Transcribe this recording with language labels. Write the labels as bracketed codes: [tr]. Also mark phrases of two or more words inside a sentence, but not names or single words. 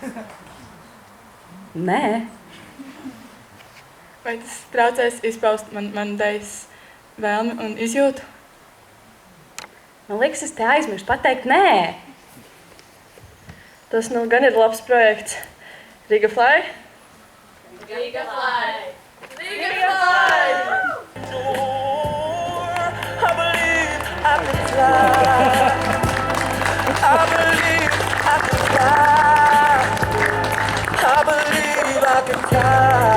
[lv] Nē. Vai tas traucēs izpaust man dejas vēlmi un izjūtu? Man liekas, es te aizmirstu pateikt nē. Tas nu gan ir labs projekts. Riga Fly? Riga Fly! [en] Riga Fly! I believe I can fly. I believe I can fly. I believe I can fly.